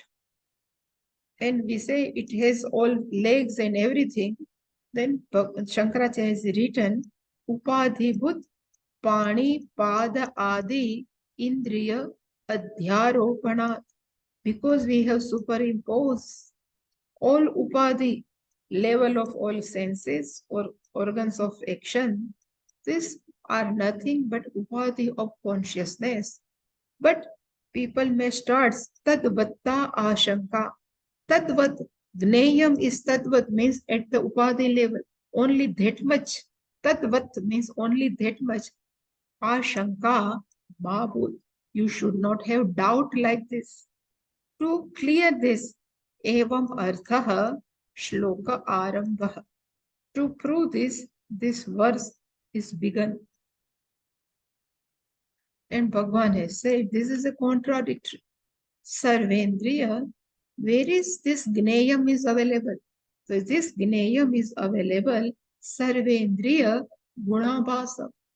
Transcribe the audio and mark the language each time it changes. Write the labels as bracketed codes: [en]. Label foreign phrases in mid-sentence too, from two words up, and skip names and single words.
[en] and we say it has all legs and everything, then Shankaracharya has written [sa] उपाधिभूत पाणि पाद आदि इन्द्रिय अध्यारोपणात्, [en] because we have superimposed all upadhi, level of all senses or organs of action, these are nothing but upadhi of consciousness. But people may start [sa] तद्वत्ता आशङ्का. तद्वत् ज्ञेयम् [en] is tadvat, means at the upadhi level, only that much. Tadvat means only that much. Ashanka, Babul, you should not have doubt like this. To clear this, [sa] एवम् अर्थः श्लोक आरम्भ. [en] To prove this, this verse is begun. And Bhagavan has said this is a contradictory. Sarvendriya, where is this Gneyam is available? So this Gneyam is available, [sa] सर्वेन्द्रिय गुणाभासम्.